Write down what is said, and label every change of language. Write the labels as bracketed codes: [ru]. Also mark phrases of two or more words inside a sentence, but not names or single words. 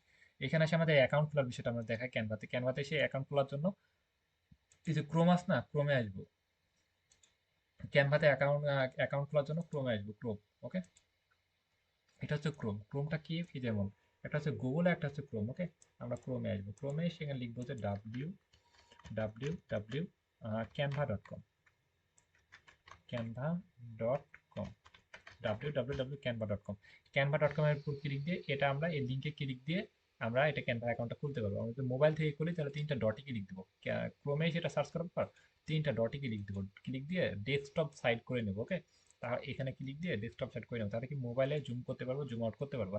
[bn] এখানে আসে আমাদের অ্যাকাউন্ট খোলার বিষয়টা আমরা দেখাই ক্যানভাতে। ক্যানভাতে এসে অ্যাকাউন্ট খোলার জন্য কিছু ক্রোম আস না, ক্রোমে আসবো। ক্যানভাতে অ্যাকাউন্ট খোলার জন্য ক্রোমে আসবো, ক্রোম। ওকে, এটা হচ্ছে ক্রোম। ক্রোমটা কি যেমন একটা হচ্ছে গুগল, একটা হচ্ছে ক্রোম। ওকে, আমরা ক্রোমে আসবো। ক্রোমে এসে এখানে লিখবো যে www canva.com, canva.com, www.canva.com। canva.com এর উপর ক্লিক দিয়ে এটা আমরা এই লিঙ্কে ক্লিক দিয়ে আমরা এটা ক্যানভা অ্যাকাউন্টটা খুলতে পারবো। আমরা যদি মোবাইল থেকে খুলি তাহলে তিনটা ডটে ক্লিক দিব, ক্রোমে সেটা সার্চ করার পর তিনটা ডটে ক্লিক দিব, ক্লিক দিয়ে [en] desktop side [bn] করে নেবো। ওকে, তাহলে এখানে ক্লিক দিয়ে [en] desktop side [bn] করে নেবো, তাহলে কি মোবাইলে জুম করতে পারবো, [en] zoom out [bn] করতে পারবো।